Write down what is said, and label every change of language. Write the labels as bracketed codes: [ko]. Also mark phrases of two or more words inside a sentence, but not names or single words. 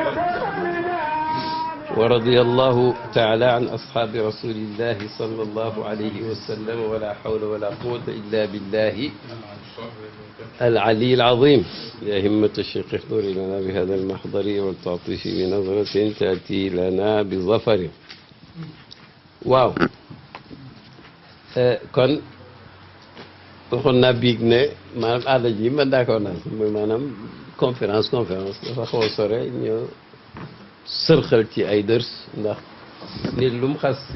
[ar] ورضي الله تعالى عن أصحاب رسول الله صلى الله عليه وسلم ولا حول ولا قوة إلا بالله العلي العظيم. يا همة الشيخ احضري لنا بهذا المحضر والتعطيش بنظرة تأتي لنا بظفر. [wo] waaw kon waxoon naa biig ne maanaam aada ji man d'accord naa mooy maanaam conférence dafa xaw a sore ñu sërxal ci ay dërs ndax nit lu mu xas